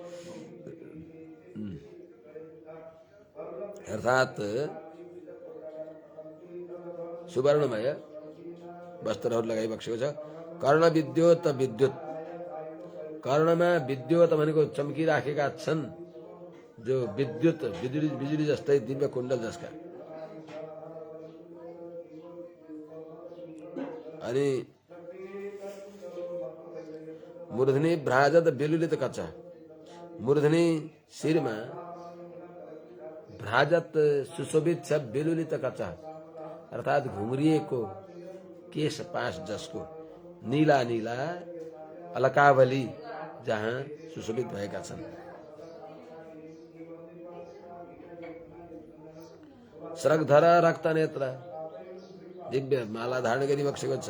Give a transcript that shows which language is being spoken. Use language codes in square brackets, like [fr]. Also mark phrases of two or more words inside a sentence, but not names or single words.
[ne] अर्थात् सुवर्णमय वस्त्रहरू लगाइबक्सेको छ। कर्ण विद्युत विद्युत कर्णमा विद्युत भनेको चम्किराखेका छन् जो विद्युत बिजुली जस्तै दिव्य कुण्डल जसका। अनि [sa] मूर्धनि भ्राजत विलुलित कचा [ne] मूर्धनि शिरमा भ्राजत सुशोभित छ विलुलित कचा अर्थात घुम्रिएको केश पास जसको नीला नीला अलकावली जहाँ सुशोभित भएका छन्। [sa] स्रग्धर रक्तनेत्र [ne] दिव्य माला धारण गरिबक्सेको छ।